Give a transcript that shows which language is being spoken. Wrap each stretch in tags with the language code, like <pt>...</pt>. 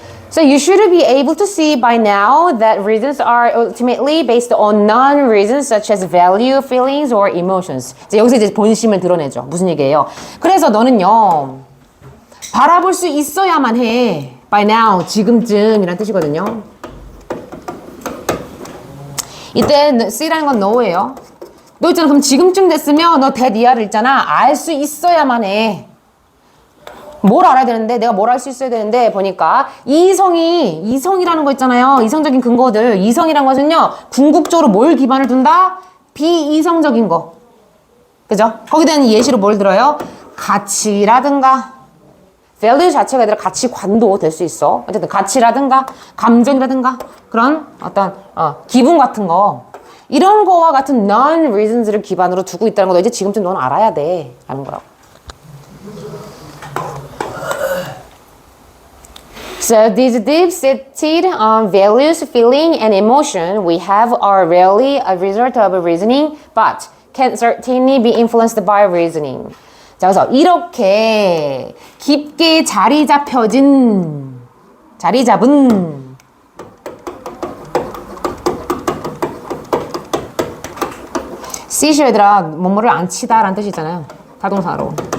<en>So you should be able to see by now that reasons are ultimately based on non-reasons such as value, feelings, or emotions.</en> <ko>여기서 이제 본심을 드러내죠. 무슨 얘기예요? 그래서 너는요, 바라볼 수 있어야만 해.</ko> <en>By now,</en> <ko>지금쯤이란 뜻이거든요. 이때 C라는 건 no예요. 너 있잖아. 그럼 지금쯤 됐으면 너 that 이하를 있잖아. 알 수 있어야만 해. 뭘 알아야 되는데, 내가 뭘 알 수 있어야 되는데, 보니까 이성이라는 거 있잖아요. 이성적인 근거들. 이성이란 것은요, 궁극적으로 뭘 기반을 둔다? 비이성적인 거. 그죠? 거기에 대한 예시로 뭘 들어요? 가치라든가, value 자체가 아니라 가치관도 될 수 있어. 어쨌든 가치라든가, 감정이라든가, 그런 어떤, 기분 같은 거. 이런 거와 같은 non-reasons를 기반으로 두고 있다는 거 너 이제 지금쯤 넌 알아야 돼. 라는 거라고.</ko> <en>So these deep-seated values, feeling, and emotion we have are rarely a result of reasoning, but can certainly be influenced by reasoning.</en> <ko>자, 그래서 이렇게 깊게 자리 잡은 C시 얘들아, 뭐뭐를 안 치다라는 뜻이 있잖아요. 타동사로.</ko>